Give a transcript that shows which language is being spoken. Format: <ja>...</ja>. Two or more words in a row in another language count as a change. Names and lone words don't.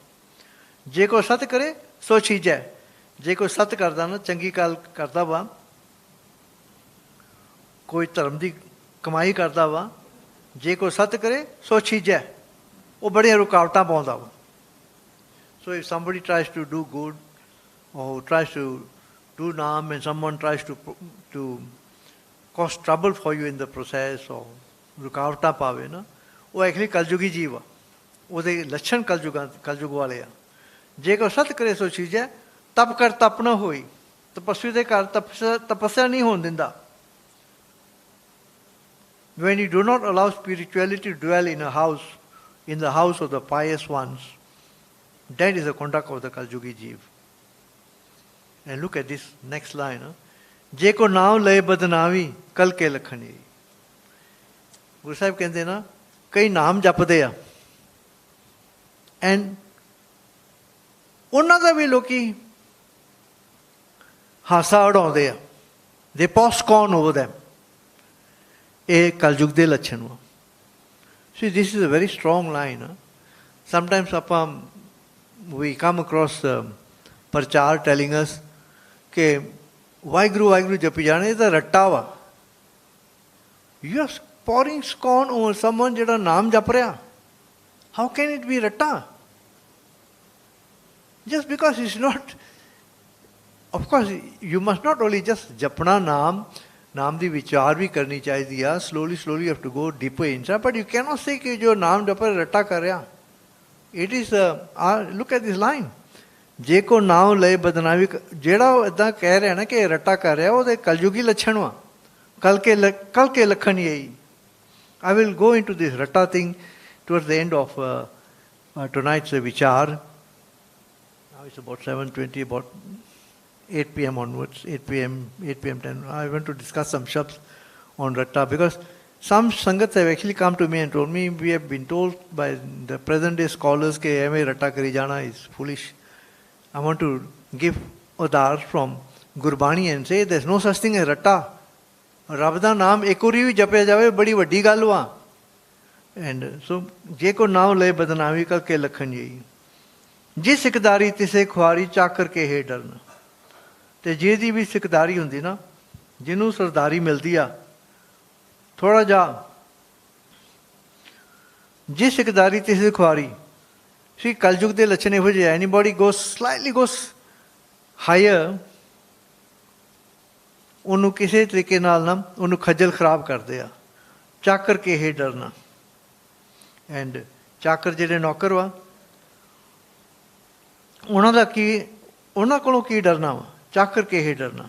<pa>ਜੇ ਕੋਈ ਸਤ ਕਰੇ ਸੋ ਛੀਜੈ। ਜੇ ਕੋਈ ਸਤ ਕਰਦਾ ਨਾ, ਚੰਗੀ ਗੱਲ ਕਰਦਾ ਵਾ, ਕੋਈ ਧਰਮ ਦੀ ਕਮਾਈ ਕਰਦਾ ਵਾ, ਜੇ ਕੋਈ ਸਤ ਕਰੇ ਸੋ ਛੀਜੈ, ਉਹ ਬੜੀਆਂ ਰੁਕਾਵਟਾਂ ਪਾਉਂਦਾ ਵਾ।</pa> <en>so if somebody tries to do good or tries to do naam and someone tries to cause trouble for you in the process or</en> <pa>ਰੁਕਾਵਟਾਂ ਪਾਵੇ ਨਾ, ਉਹ ਐਕਚੁਅਲੀ ਕਲਯੁਗੀ ਜੀਵ ਆ, ਉਹਦੇ ਲੱਛਣ ਕਲਯੁਗ ਵਾਲੇ ਆ। ਜੇ ਕੋ ਸਤ ਕਰੇ ਸੋ ਚੀਜ਼ੈ, ਤਪ ਕਰ ਤਪ ਨਾ ਹੋਈ। ਤਪਸਵੀ ਦੇ ਘਰ ਤਪੱਸਿਆ ਨਹੀਂ ਹੋਣ ਦਿੰਦਾ।</pa> <en>When you do not allow spirituality to dwell in the house of the pious ones, that is the conduct of the Kaljugi Jeev. And look at this next line.</en> <pa>ਜੇ ਕੋ ਨਾਮ ਲਏ ਬਦਨਾਮੀ ਕਲ ਕੇ ਲਖਣ.</pa> <en>Guru Sahib</en> <pa>ਕਹਿੰਦੇ ਨਾ, ਕਈ ਨਾਮ ਜਪਦੇ ਆ ਐਂਡ ਉਹਨਾਂ ਦਾ ਵੀ ਲੋਕੀ ਹਾਸਾ ਉਡਾਉਂਦੇ ਆ।</pa> <en>they pour scorn over them.</en> <pa>ਇਹ ਕਲਯੁਗ ਦੇ ਲੱਛਣ ਵਾ।</pa> <en>See, this is a very strong line. Sometimes we come across ਪ੍ਰਚਾਰ telling us</en> <pa>ਕਿ ਵਾਹਿਗੁਰੂ ਵਾਹਿਗੁਰੂ ਜਪੀ ਜਾਣੇ, ਇਹ ਤਾਂ ਰੱਟਾ ਵਾ।</pa> <en>You are pouring scorn over someone</en> <pa>ਜਿਹੜਾ ਨਾਮ ਜਪ ਰਿਹਾ।</pa> <en>How can it be ਰੱਟਾ? Just because it's not, of course, you must not only just</en> <pa>ਜਪਣਾ ਨਾਮ ਦੀ ਵਿਚਾਰ ਵੀ ਕਰਨੀ ਚਾਹੀਦੀ ਆ।</pa> <en>slowly you have to go deeper inside, but you cannot say</en> <pa>ਕਿ ਜੋ ਨਾਮ ਜਪ ਰਿਹਾ ਰੱਟਾ ਕਰ ਰਿਹਾ।</pa> <en>It is look at this line.</en> <pa>ਜੇ ਕੋ ਨਾਮ ਲਏ ਬਦਨਾਮੀ, ਜਿਹੜਾ ਇੱਦਾਂ ਕਹਿ ਰਿਹਾ ਨਾ ਕਿ ਰੱਟਾ ਕਰ ਰਿਹਾ, ਉਹਦੇ ਕਲਯੁਗੀ ਲੱਛਣ ਵਾ। ਕਲ ਕੇ ਲੱਖਣ ਇਹੀ।</pa> <en>I will go into this ratta thing towards the end of tonight's vichar. Now it's about 7:20, about 8 p.m. onwards, 8 p.m., 10. I want to discuss some shabds on ratta because some sangats have actually come to me and told me, we have been told by the present day scholars that</en> <pa>ਐਮੇ ਰੱਟਾ ਕਰੀ ਜਾਣਾ</pa> <en>is foolish. I want to give udar from Gurbani and say there's no such thing as ratta.</en> <pa>ਰੱਬ ਦਾ ਨਾਮ ਇੱਕ ਵਾਰੀ ਵੀ ਜਪਿਆ ਜਾਵੇ ਬੜੀ ਵੱਡੀ ਗੱਲ ਵਾ।</pa> <en>and so</en> <pa>ਜੇ ਕੋ ਨਾਮ ਲਏ ਬਦਨਾਮੀ ਕਰਕੇ ਲੱਖਣ ਜੀ। ਜੇ ਸਿਕਦਾਰੀ ਤਿਸੇ ਖੁਆਰੀ ਚਾਕਰ ਕੇ ਹੈ ਡਰਨਾ। ਤੇ ਜਿਹਦੀ ਵੀ ਸਿਕਦਾਰੀ ਹੁੰਦੀ ਨਾ, ਜਿਹਨੂੰ ਸਰਦਾਰੀ ਮਿਲਦੀ ਆ ਥੋੜਾ ਜਿਹਾ, ਜੇ ਸਿਕਦਾਰੀ ਤਿਸੇ ਖੁਆਰੀ ਸੀ ਕਲਯੁਗ ਦੇ ਲੱਛਣ ਇਹੋ ਜਿਹੇ।</pa> <en>ਐਨੀਬੋਡੀ slightly goes higher,</en> <pa>ਉਹਨੂੰ ਕਿਸੇ ਤਰੀਕੇ ਨਾਲ ਨਾ ਉਹਨੂੰ ਖੱਜਲ ਖਰਾਬ ਕਰਦੇ ਆ। ਚਾਕਰ ਕੇ ਹੀ ਡਰਨਾ। ਐਂਡ ਚਾਕਰ ਜਿਹੜੇ ਨੌਕਰ ਵਾ, ਉਹਨਾਂ ਕੋਲੋਂ ਕੀ ਡਰਨਾ ਵਾ? ਚਾਕਰ ਕੇ ਹੀ ਡਰਨਾ।</pa>